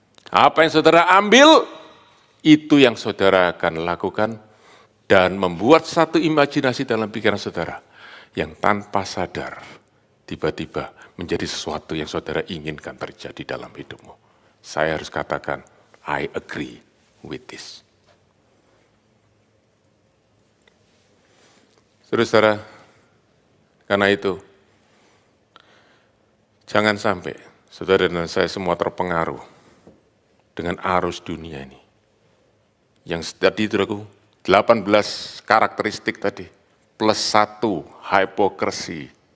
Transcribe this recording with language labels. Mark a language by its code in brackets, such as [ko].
[id] Apa yang saudara ambil, itu yang saudara akan lakukan dan membuat satu imajinasi dalam pikiran saudara yang tanpa sadar tiba-tiba menjadi sesuatu yang saudara inginkan terjadi dalam hidupmu. Saya harus katakan, [en] I agree with this. [id] Saudara-saudara, karena itu, jangan sampai saudara dan saya semua terpengaruh dengan arus dunia ini. Yang tadi itu aku 18 karakteristik tadi, plus 1 hipokrisi.